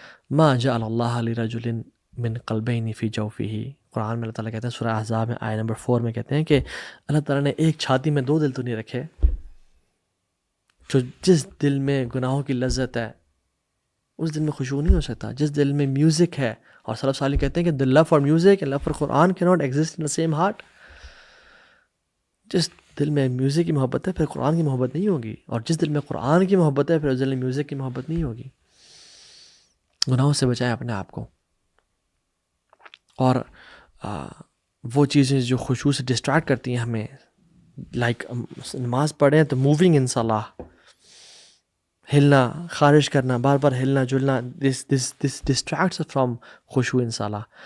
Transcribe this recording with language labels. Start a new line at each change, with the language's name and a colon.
Arabic: ما جعل اللہ لرجل من قلبین فی جوفہ،
Urdu: قرآن میں اللہ تعالیٰ کہتے ہیں سورہ احزاب میں آیت نمبر 4 میں کہتے ہیں کہ اللہ تعالیٰ نے ایک چھاتی میں دو دل تو نہیں رکھے. جس دل میں گناہوں کی لذت ہے اس دل میں خشوع نہیں ہو سکتا. جس دل میں میوزک ہے، اور سلف صالح کہتے ہیں کہ
English: the love for music and love for Quran cannot exist in the same heart.
Urdu: جس دل میں میوزک کی محبت ہے پھر قرآن کی محبت نہیں ہوگی، اور جس دل میں قرآن کی محبت ہے پھر اس دل میں میوزک کی محبت نہیں ہوگی. گناہوں سے بچائیں اپنے آپ کو. اور وہ چیزیں جو خشوع سے ڈسٹریکٹ کرتی ہیں ہمیں، لائک نماز پڑھیں تو
English: moving in صلاح،
Urdu: ہلنا، خارش کرنا، بار بار ہلنا جلنا،
English: This distracts from خشوع in صلاح.